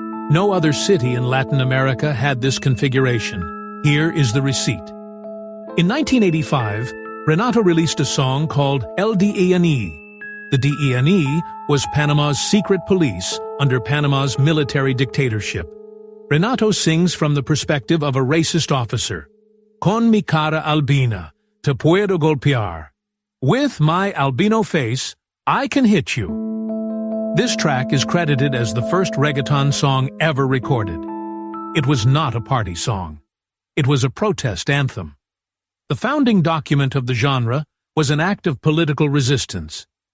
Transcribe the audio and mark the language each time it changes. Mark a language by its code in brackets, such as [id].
[en] No other city in Latin America had this configuration. Here is the receipt. In 1985, Renato released a song called El DENE. The DENE was Panama's secret police under Panama's military dictatorship. Renato sings from the perspective of a racist officer. [es] Con mi cara albina, te puedo golpear. [en] With my albino face, I can hit you. This track is credited as the first reggaeton song ever recorded. It was not a party song. It was a protest anthem. The founding document of the genre was an act of political resistance.